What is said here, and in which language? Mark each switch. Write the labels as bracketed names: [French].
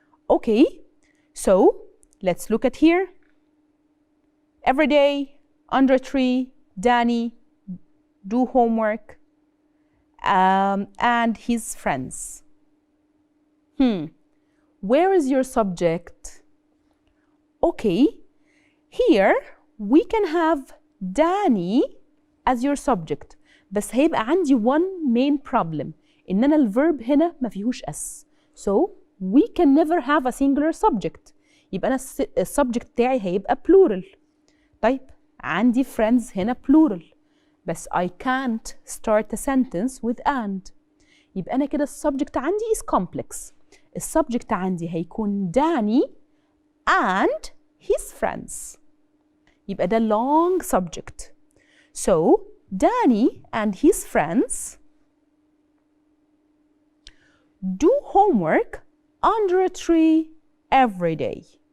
[English] Okay, so let's look at here. Every day, under a tree, Danny do homework, and his friends. where is your subject? Okay, here we can have Danny as your subject. [Arabic] بس هيبقى عندي [English] one main problem [Arabic] إن أنا الverb هنا ما فيهوش S. [English] So we can never have a singular subject. [Arabic] يبقى أنا السبجكت بتاعي هيبقى plural. طيب عندي friends هنا plural. بس [English] I can't start a sentence with and. [Arabic] يبقى أنا كده السبجكت عندي [English] is complex. [Arabic] السبجكت عندي هيكون Danny and his friends. يبقى ده [English] long subject. So Danny and his friends do homework under a tree every day.